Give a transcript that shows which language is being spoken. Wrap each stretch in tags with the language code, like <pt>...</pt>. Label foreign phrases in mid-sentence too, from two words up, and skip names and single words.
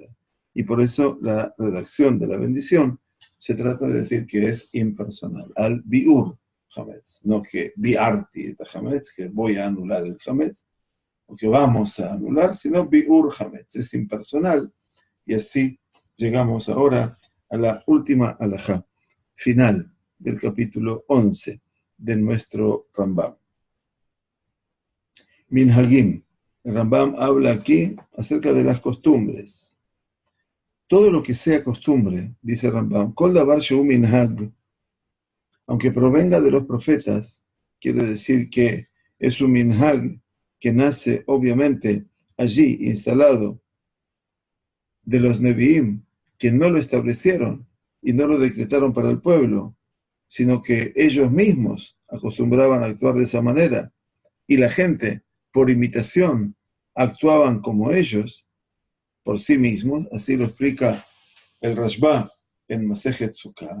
<es>Y por eso la redacción de la bendición se trata de decir que es impersonal,</es> <he>על ביעור, חמץ,</he> <es>no que</es> <he>ביערתי את חמץ,</he> <es>que voy a anular el Hametz, o que vamos a anular, sino</es> <he>ביעור חמץ,</he> <es>es impersonal, y así llegamos ahora a la última alajá, final del capítulo 11 de nuestro Rambam. Minhagim. El Rambam habla aquí acerca de las costumbres. Todo lo que sea costumbre, dice Rambam,</es> <he>כל דבר שהוא מנהג,</he> <es>aunque provenga de los profetas, quiere decir que es un minhag que nace obviamente allí, instalado, de los Nevi'im, que no lo establecieron y no lo decretaron para el pueblo, sino que ellos mismos acostumbraban a actuar de esa manera, y la gente, por imitación, actuaban como ellos, por sí mismos, así lo explica el Rashba en Masejet Sukkah.</es>